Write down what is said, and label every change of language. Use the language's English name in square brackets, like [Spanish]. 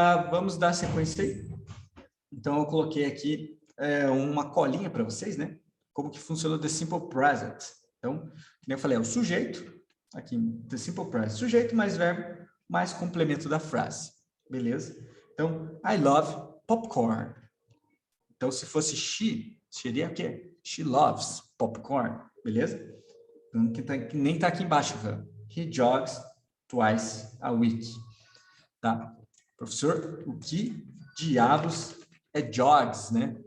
[Portuguese] Vamos dar sequência aí. Então, eu coloquei aqui uma colinha para vocês, né? Como que funciona o The Simple Present. Então, como eu falei, é o sujeito, aqui, The Simple Present, sujeito mais verbo, mais complemento da frase, beleza? Então, [English] I love popcorn. [Portuguese] Então, se fosse she, seria o quê? [English] She loves popcorn, beleza? [Portuguese] Então, que nem tá aqui embaixo, [English] he jogs twice a week, [Portuguese] tá? Professor, o que diabos é jogs, né?